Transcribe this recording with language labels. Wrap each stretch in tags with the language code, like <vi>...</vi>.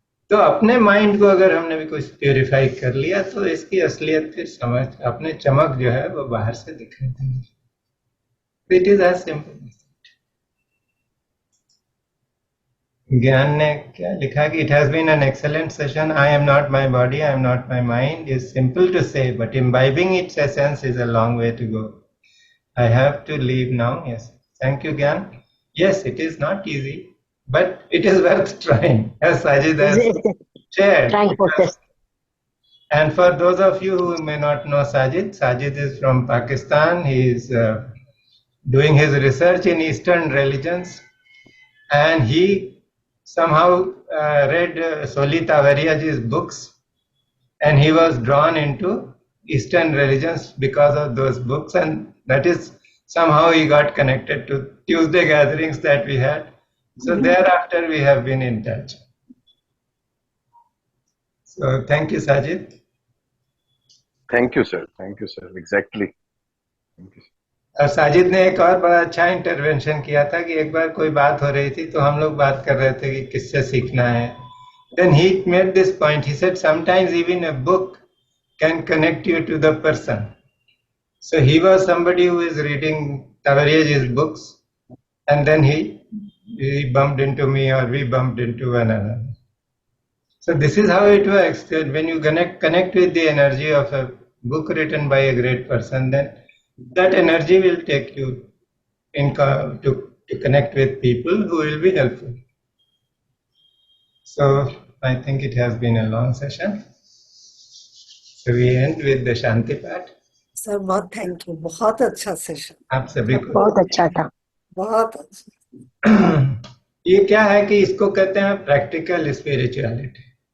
<hi>तो अपने माइंड को अगर हमने भी कुछ प्योरीफाई कर लिया तो इसकी असलियत फिर समझ, अपने चमक जो है वो बाहर से दिखाई देगी।</hi> <en>It is as simple.</en> <hi>ज्ञान ने क्या लिखा कि</hi> <en>It has been an excellent session, I am not my body, I am not my mind is simple to say but imbibing its essence is a long way to go. I have to leave now. Yes, thank you Gyan. Yes, it is not easy, but it is worth trying, as Sajid has shared. Trying process. And for those of you who may not know Sajid, Sajid is from Pakistan. He is doing his research in Eastern religions, and he somehow read Soli Tavaria's books, and he was drawn into Eastern religions because of those books, and that is somehow he got connected to Tuesday gatherings that we had. So thereafter we have been in touch. So thank you, Sajid. Thank you sir, exactly, thank you.</en> <hi>और साजिद ने एक और बड़ा अच्छा intervention किया था कि एक बार कोई बात हो रही थी तो हम लोग बात कर रहे थे कि किससे सीखना है.</hi> <en>Then he made this point. He said sometimes even a book can connect you to the person. So he was somebody who is reading Tavaria's books, and then he bumped into me, or we bumped into one another. So this is how it works. When you connect with the energy of a book written by a great person, then that energy will take you to connect with people who will be helpful. So I think it has been a long session. So we end with the Shanti part.</en> <hi>Sir बहुत thank you, बहुत अच्छा session, आप सभी को बहुत अच्छा था. बहुत अच्छा ये क्या है कि इसको कहते हैं प्रैक्टिकल स्पिरिचुअलिटी.</hi>